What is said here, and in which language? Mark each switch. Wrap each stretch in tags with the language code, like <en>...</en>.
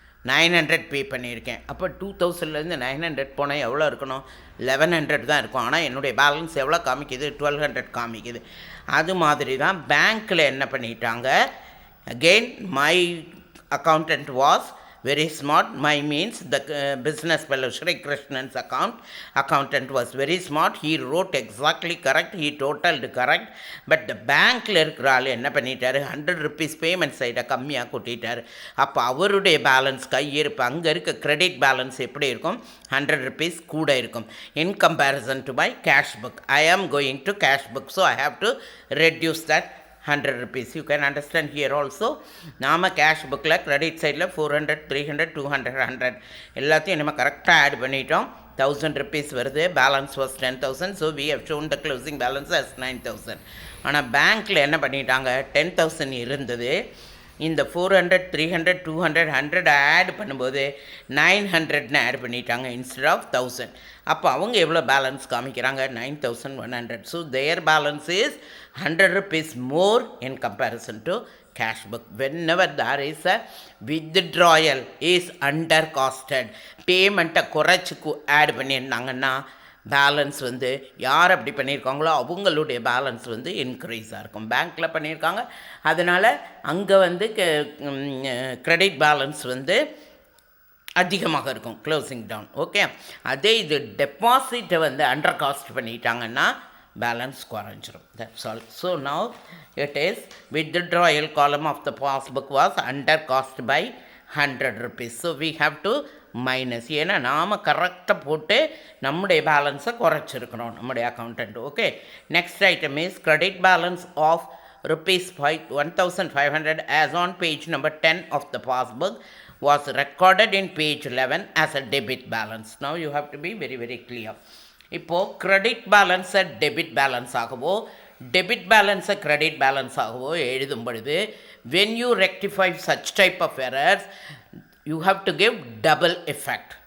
<ta>900 பே பண்ணியிருக்கேன். அப்போ 2000லேருந்து 900 போனால் எவ்வளோ இருக்கணும், 1100 தான் இருக்கும். ஆனால் என்னுடைய பேலன்ஸ் எவ்வளோ காமிக்குது, 1200 காமிக்குது. அது மாதிரி தான் பேங்க்கில் என்ன பண்ணிட்டாங்க,</ta> <en>Again my accountant was very smart. My means the business fellow Shri Krishnan's accountant was very smart. He wrote exactly correct, he totaled correct. But the</en> <ta>bankல இருக்கிற ஆள் என்ன பண்ணிட்டாரு, 100 rupees பேமெண்ட் சைடை கம்மியாக கூட்டிட்டார். அப்போ அவருடைய பேலன்ஸ் கையிருப்பு அங்கே இருக்க கிரெடிட் பேலன்ஸ் எப்படி இருக்கும், 100 rupees கூட இருக்கும்.</ta> <en>In comparison to my cash book, I am going to cash book, so I have to reduce that 100 rupees. You can understand here also.</en> <ta>நாம கேஷ் புக்கில் கிரெடிட் சைடில் 400, 300, 200, 100 எல்லாத்தையும் நம்ம கரெக்டாக ஆட் பண்ணிட்டோம்.</ta> <en>1000 rupees வருது, balance was 10,000. So we have shown the closing balance as 9,000.</en> <ta>ஆனால் பேங்க்கில் என்ன பண்ணிட்டாங்க, 10,000 இருந்தது. இந்த 400, 300, 200, 100 ஆட் பண்ணும்போது 900ன்னு ஆட் பண்ணிட்டாங்க</ta> <en>Instead of 1000.</en> <ta>அப்போ அவங்க எவ்வளோ பேலன்ஸ் காமிக்கிறாங்க, 9,100.</ta> <en>So their balance is 100 rupees more in comparison to cash book. Whenever there is a withdrawal is under costed,</en> <ta>பேமெண்ட்டை குறைச்சி ஆட் பண்ணியிருந்தாங்கன்னா பேலன்ஸ் வந்து யார் அப்படி பண்ணியிருக்காங்களோ அவங்களுடைய பேலன்ஸ் வந்து இன்க்ரீஸாக இருக்கும். பேங்க்கில் பண்ணியிருக்காங்க, அதனால் அங்கே வந்து கிரெடிட் பேலன்ஸ் வந்து அதிகமாக இருக்கும், க்ளோசிங் டவுன். ஓகே, அதே இது டெபாசிட்டை வந்து அண்டர் காஸ்ட் பண்ணிட்டாங்கன்னா பேலன்ஸ் குறைஞ்சிரும்.</ta> <en>That's all. So now it is withdrawal column of the passbook was under cost by 100 rupees. So we have to minus.</en> <ta>ஏன்னா நாம் கரெக்டாக போட்டு நம்முடைய பேலன்ஸை குறைச்சிருக்கணும் நம்முடைய accountant.</ta> <en>Okay, next item is credit balance of rupees 1,500 as on page number 10 of the passbook was recorded in page 11 as a debit balance. Now you have to be very very clear.</en> <ta>இப்போது credit பேலன்ஸை debit balance ஆகவோ debit பேலன்ஸை credit balance ஆகவோ எழுதும் பொழுது</ta> <en>when you rectify such type of errors, you have to give double effect.</en>